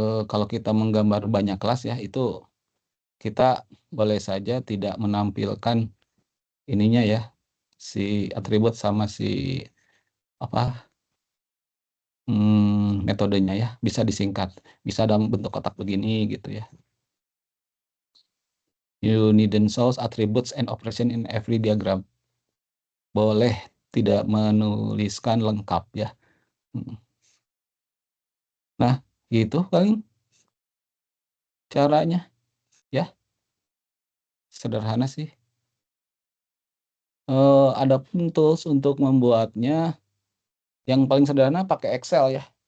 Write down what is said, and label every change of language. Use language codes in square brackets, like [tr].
[id] kalau kita menggambar banyak kelas ya, itu kita boleh saja tidak menampilkan ininya ya, si atribut sama si apa metodenya ya, bisa disingkat, bisa dalam bentuk kotak begini gitu ya. [en] You needn't show attributes and operation in every diagram. [id] Boleh tidak menuliskan lengkap ya. Nah, gitu paling caranya ya. Sederhana sih. Ada pun tools untuk membuatnya yang paling sederhana pakai Excel ya.